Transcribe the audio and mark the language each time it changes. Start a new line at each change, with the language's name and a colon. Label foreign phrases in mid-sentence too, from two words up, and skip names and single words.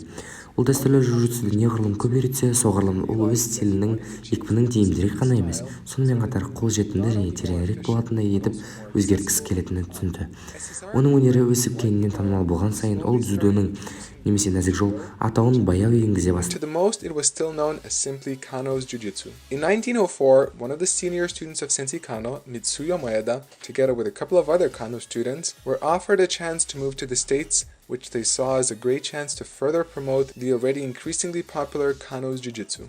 Kazakh: Ол дәстүрлі джиу-джитсуды неғұрлым көп үйретсе, соғұрлым ол өз стилінің екпінін тиімдірек қана емес, сонымен қатар қолжетімді және тереңірек болатындай етіп өзгерткісі келетінін түсінді. Оның өнері өсіп кеңінен танымал болған сайын, ол дзюдоның немесе нәзік жол атауын баяу енгізе бастады.
English: To the most, it was still known as simply Kano's Jiu-Jitsu. In 1904, one of the senior students of Sensei Kano, Mitsuyo Maeda, together with a couple of other Kano students, were offered a chance to move to the States, which they saw as a great chance to further promote the already increasingly popular Kano's Jiu-Jitsu.